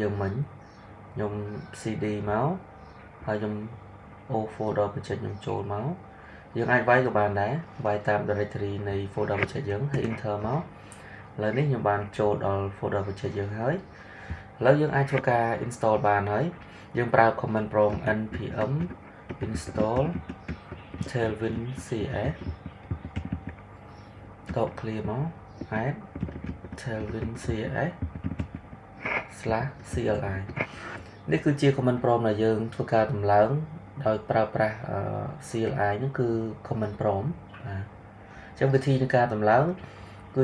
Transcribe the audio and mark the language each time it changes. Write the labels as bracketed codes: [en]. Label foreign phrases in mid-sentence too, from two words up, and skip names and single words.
[km] យើងមិញខ្ញុំ cd មកហើយខ្ញុំ o [en] folder project [km] ខ្ញុំចូលមកយើងអាចវាយក៏បានដែរវាយតាម directory នៃ [en] folder project [km] យើងហើយ enter មកឥឡូវនេះខ្ញុំបានចូលដល់ [en] folder project [km] យើងហើយឥឡូវយើងអាចធ្វើការ install បានហើយយើងប្រើ [en] command prompt npm install Tailwind CS [km] តប clear មក [en] add Tailwind CS [km] /cli នេះគឺជា [en] command prompt [km] ដែលយើងធ្វើការតម្លើងដោយប្រើប្រាស់ CLI ហ្នឹងគឺ [en] command prompt [km] បាទអញ្ចឹងវិធីនៃការតម្លើងគឺ